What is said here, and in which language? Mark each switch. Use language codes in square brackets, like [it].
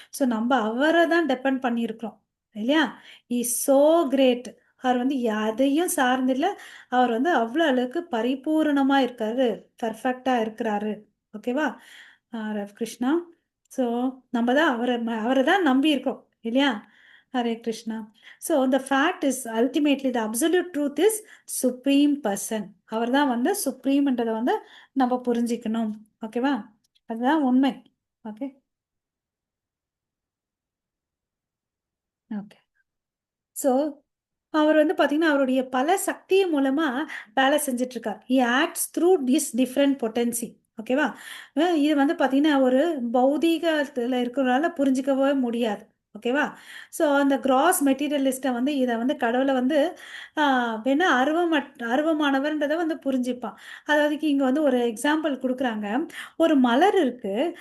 [ta] So நம்ம அவரை தான் டிபெண்ட் பண்ணியிருக்கிறோம் இல்லையா? [en] Is so great. [ta] அவர் வந்து எதையும் சார்ந்தில்லை. அவர் வந்து அவ்வளோ அளவுக்கு பரிபூரணமா இருக்காரு, பர்ஃபெக்டா இருக்கிறாரு. ஓகேவா? ரவ் கிருஷ்ணா. ஸோ நம்ம தான் அவரை தான் நம்பி இருக்கோம் இல்லையா? Hare Krishna. [en] So the fact is ultimately the absolute truth is supreme person. [ta] அவர் தான் வந்து சுப்ரீம்ன்றதை வந்து நம்ம புரிஞ்சிக்கணும். ஓகேவா? அதுதான் உண்மை. ஓகே. ஓகே. ஸோ அவர் வந்து பார்த்தீங்கன்னா அவருடைய பல சக்தி மூலமா வேலை செஞ்சுட்டு இருக்கார். [en] he acts through this different potency. [ta] ஓகேவா? இது வந்து பார்த்தீங்கன்னா ஒரு பௌதீகத்தில் இருக்கிறனால புரிஞ்சிக்கவே முடியாது. ஓகேவா? ஸோ அந்த கிராஸ் மெட்டீரியலிஸ்ட்டை வந்து இதை வந்து கடவுளை வந்து வேணா அருவமானவர்ன்றதை வந்து புரிஞ்சுப்பான். அதாவது இங்கே வந்து ஒரு எக்ஸாம்பிள் கொடுக்குறாங்க. ஒரு மலர் இருக்கு.